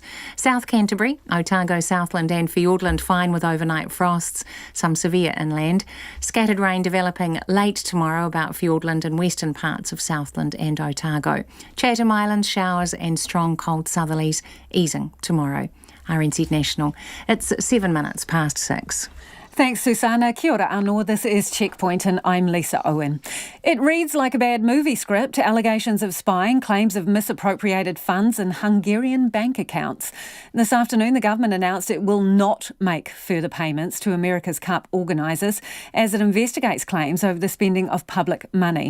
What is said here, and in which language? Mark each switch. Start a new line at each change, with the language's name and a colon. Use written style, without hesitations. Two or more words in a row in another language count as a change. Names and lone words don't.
English: South Canterbury, Otago, Southland and Fiordland fine with overnight frosts, some severe inland. Scattered rain developing late tomorrow about Fiordland and western parts of Southland and Otago. Chatham Islands showers and strong cold southerlies easing tomorrow. RNZ National. It's 7 minutes past 6. Thanks, Susanna.
Māori: Kia ora anō.
English: This is Checkpoint and I'm Lisa Owen. It reads like a bad movie script. Allegations of spying, claims of misappropriated funds in Hungarian bank accounts. This afternoon, the government announced it will not make further payments to America's Cup organisers as it investigates claims over the spending of public money.